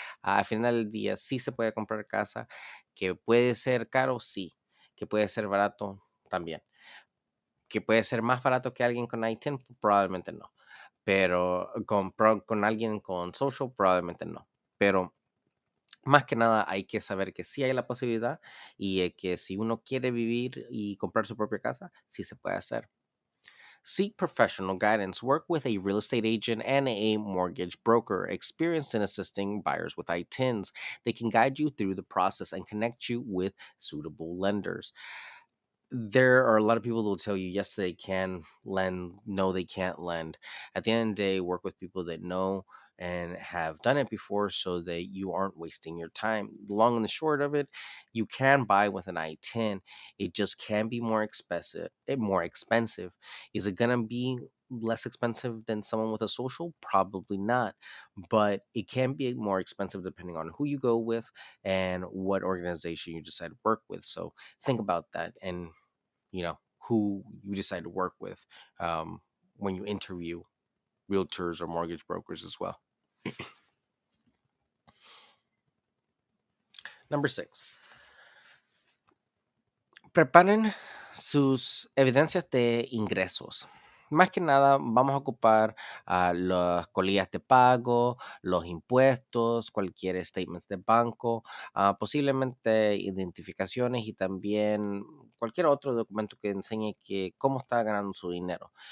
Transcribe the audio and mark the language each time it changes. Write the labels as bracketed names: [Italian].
[Spanish] Al final del día sí se puede comprar casa, que puede ser caro, sí, que puede ser barato también, que puede ser más barato que alguien con ITIN, probablemente no, pero con alguien con social, probablemente no. Pero más que nada hay que saber que sí hay la posibilidad y que si uno quiere vivir y comprar su propia casa, sí se puede hacer. [English] Seek professional guidance. Work with a real estate agent and a mortgage broker experienced in assisting buyers with ITINs. They can guide you through the process and connect you with suitable lenders. There are a lot of people who will tell you yes they can lend, no they can't lend. At the end of the day, work with people that know and have done it before, so that you aren't wasting your time. The long and the short of it, you can buy with an I-10. It just can be more expensive. Is it gonna be less expensive than someone with a social? Probably not, but it can be more expensive depending on who you go with and what organization you decide to work with. So think about that, and who you decide to work with um, when you interview realtors or mortgage brokers as well. Number 6, [Spanish] preparen sus evidencias de ingresos. Más que nada, vamos a ocupar las colillas de pago, los impuestos, cualquier statements de banco, posiblemente identificaciones y también cualquier otro documento que enseñe que cómo está ganando su dinero.